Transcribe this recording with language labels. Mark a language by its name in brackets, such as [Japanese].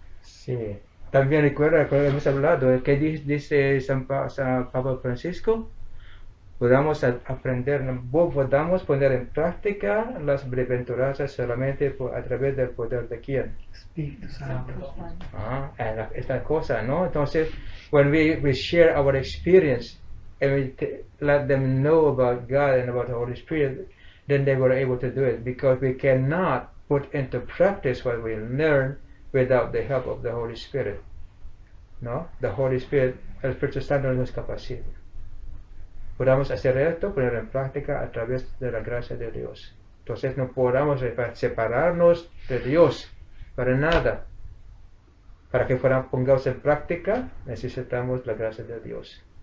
[Spanish] Sí. También recuerda que hemos hablado, que dice San Pablo Francisco, podamos aprender, podamos poner en práctica las bienaventuranzas solamente a través del poder de quién. Espíritu Santo. Esta cosa, ¿no? [English] Entonces, when we share our experience and we let them know about God and about the Holy Spirit, then they were able to do it, because we cannot put into practice what we learn without the help of the Holy Spirit. [Spanish] ¿No? The Holy Spirit, el Espíritu Santo nos capacita. Podamos hacer esto, poner en práctica a través de la gracia de Dios. Entonces no podamos separarnos de Dios para nada. Para que pongamos en práctica, necesitamos la gracia de Dios.